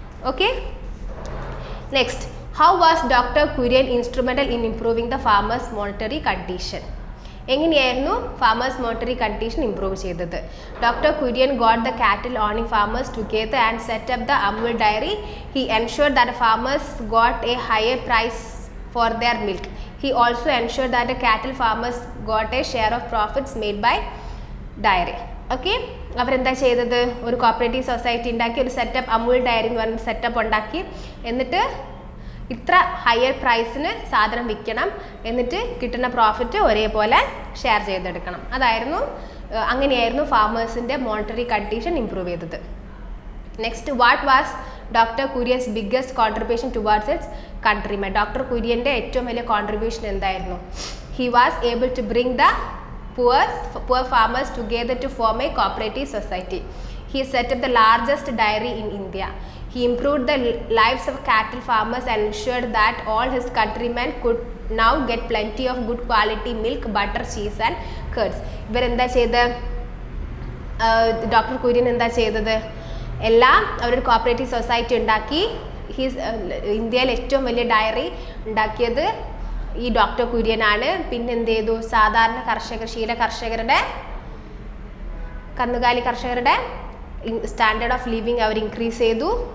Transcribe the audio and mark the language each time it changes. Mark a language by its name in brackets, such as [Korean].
[English] Okay, next, how was doctor Kurian instrumental in improving the farmers monetary condition? [Malayalam] എങ്ങനെയായിരുന്നു farmers monetary condition improve ചെയ്തത്? [English] Doctor Kurian got the cattle owning farmers together and set up the Amul dairy. He ensured that farmers got a higher price for their milk. He also ensured that the cattle farmers got a share of profits made by dairy. [Malayalam] Okay, അവരെന്താ ചെയ്തത്? ഒരു cooperative society ഉണ്ടാക്കി, ഒരു setup, Amul diary എന്ന് പറഞ്ഞ setup ഉണ്ടാക്കി. എന്നിട്ട് ഇത്ര ഹയർ പ്രൈസിന് സാധനം വിൽക്കണം, എന്നിട്ട് കിട്ടുന്ന പ്രോഫിറ്റ് ഒരേപോലെ ഷെയർ ചെയ്തെടുക്കണം. അങ്ങനെയായിരുന്നു ഫാമേഴ്സിൻ്റെ മോണിറ്ററി കണ്ടീഷൻ ഇംപ്രൂവ് ചെയ്തത്. [English] Next, what was doctor Kurian's biggest contribution towards its countrymen? [Malayalam] Doctor കുര്യൻ്റെ ഏറ്റവും വലിയ കോൺട്രിബ്യൂഷൻ എന്തായിരുന്നു? [English] He was able to bring the poor farmers together to form a cooperative society. He set up the largest dairy in India. He improved the lives of cattle farmers and ensured that all his countrymen could now get plenty of good quality milk, butter, cheese and curds. [Malayalam] ഇവരെന്താ ചെയ്ത്? Doctor Kurian എന്താ ചെയ്തത്? എല്ലാം അവരൊരു cooperative society ഉണ്ടാക്കി. ഇന്ത്യയിൽ ഏറ്റവും വലിയ ഡയറി ഉണ്ടാക്കിയത് ഈ ഡോക്ടർ കുര്യനാണ്. പിന്നെ എന്ത് ചെയ്തു? സാധാരണ കർഷകർ, ക്ഷീര കർഷകരുടെ, കന്നുകാലി കർഷകരുടെ standard of living our increase ചെയ്തു.